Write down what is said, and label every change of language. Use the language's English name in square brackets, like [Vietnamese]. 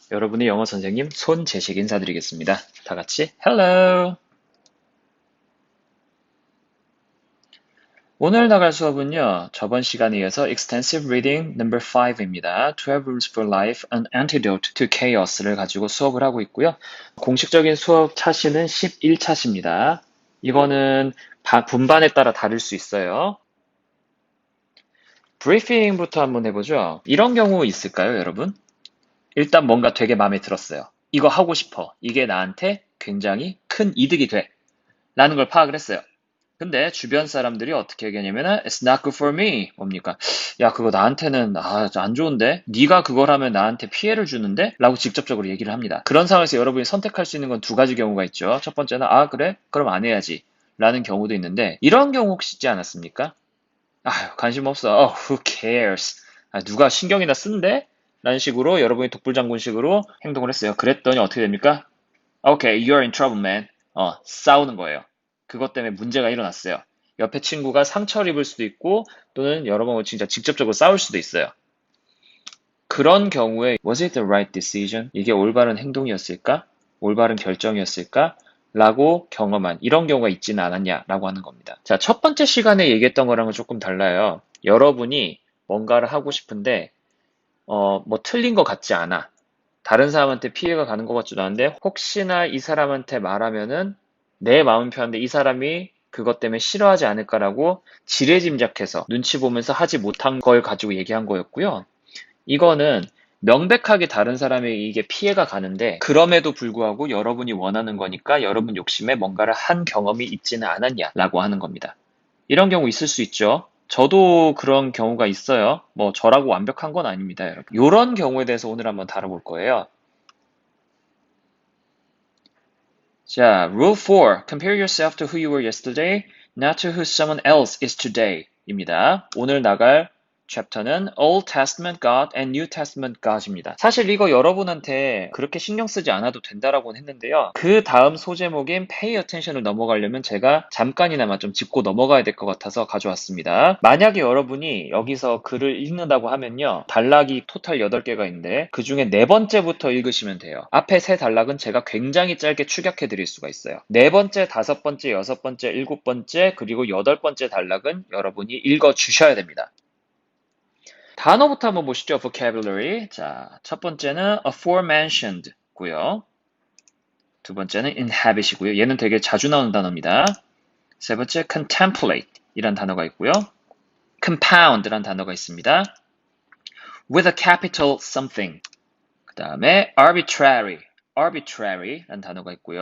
[Korean] 여러분의 영어 선생님 손재식 인사드리겠습니다. 다 같이 Hello! 오늘 나갈 수업은요. 저번 시간에 이어서 Extensive Reading Number 5입니다. 12 Rules for Life, An Antidote to Chaos를 가지고 수업을 하고 있고요. 공식적인 수업 차시는 11차시입니다. 이거는 분반에 따라 다를 수 있어요. 브리핑부터 한번 해보죠. 이런 경우 있을까요, 여러분? 일단 뭔가 되게 마음에 들었어요. 이거 하고 싶어. 이게 나한테 굉장히 큰 이득이 돼. 라는 걸 파악을 했어요. 근데 주변 사람들이 어떻게 얘기하냐면은 [English] It's not good for me. [Korean] 뭡니까? 야, 그거 나한테는 안 좋은데? 네가 그걸 하면 나한테 피해를 주는데? 라고 직접적으로 얘기를 합니다. 그런 상황에서 여러분이 선택할 수 있는 건 두 가지 경우가 있죠. 첫 번째는 그래? 그럼 안 해야지. 라는 경우도 있는데 이런 경우 혹시 있지 않았습니까? 관심 없어. [English] Who cares? [Korean] 누가 신경이나 쓴대? 라는 식으로 여러분이 독불장군식으로 행동을 했어요. 그랬더니 어떻게 됩니까? [English] Okay, you're in trouble, man. [Korean] 싸우는 거예요. 그것 때문에 문제가 일어났어요. 옆에 친구가 상처를 입을 수도 있고 또는 여러분 진짜 직접적으로 싸울 수도 있어요. 그런 경우에 [English] Was it the right decision? [Korean] 이게 올바른 행동이었을까? 올바른 결정이었을까? 라고 경험한 이런 경우가 있지는 않았냐라고 하는 겁니다. 자, 첫 번째 시간에 얘기했던 거랑은 조금 달라요. 여러분이 뭔가를 하고 싶은데 뭐 틀린 것 같지 않아. 다른 사람한테 피해가 가는 것 같지도 않은데 혹시나 이 사람한테 말하면은 내 마음 편한데 이 사람이 그것 때문에 싫어하지 않을까라고 지레짐작해서 눈치 보면서 하지 못한 걸 가지고 얘기한 거였고요. 이거는 명백하게 다른 사람에게 피해가 가는데 그럼에도 불구하고 여러분이 원하는 거니까 여러분 욕심에 뭔가를 한 경험이 있지는 않았냐라고 하는 겁니다. 이런 경우 있을 수 있죠. 저도 그런 경우가 있어요. 뭐 저라고 완벽한 건 아닙니다, 여러분. 이런 경우에 대해서 오늘 한번 다뤄볼 거예요. 자, Rule 4. [English] Compare yourself to who you were yesterday, not to who someone else is today [Korean] 입니다. 오늘 나갈 챕터는 Old Testament God and New Testament God입니다. 사실 이거 여러분한테 그렇게 신경 쓰지 않아도 된다라고는 했는데요. 그 다음 소제목인 Pay Attention을 넘어가려면 제가 잠깐이나마 좀 짚고 넘어가야 될 것 같아서 가져왔습니다. 만약에 여러분이 여기서 글을 읽는다고 하면요. 단락이 토탈 8개가 있는데 그 중에 네 번째부터 읽으시면 돼요. 앞에 세 단락은 제가 굉장히 짧게 축약해 드릴 수가 있어요. 네 번째, 다섯 번째, 여섯 번째, 일곱 번째, 그리고 여덟 번째 단락은 여러분이 읽어 주셔야 됩니다. 단어부터 한번 보시죠. vocabulary. 자, 첫 번째는 aforementioned 고요. 두 번째는 inhabit이고요. 얘는 되게 자주 나오는 단어입니다. 세 번째 contemplate 이란 단어가 있고요. compound란 단어가 있습니다. [English] with a capital something. [Korean] 그 다음에 arbitrary란 단어가 있고요.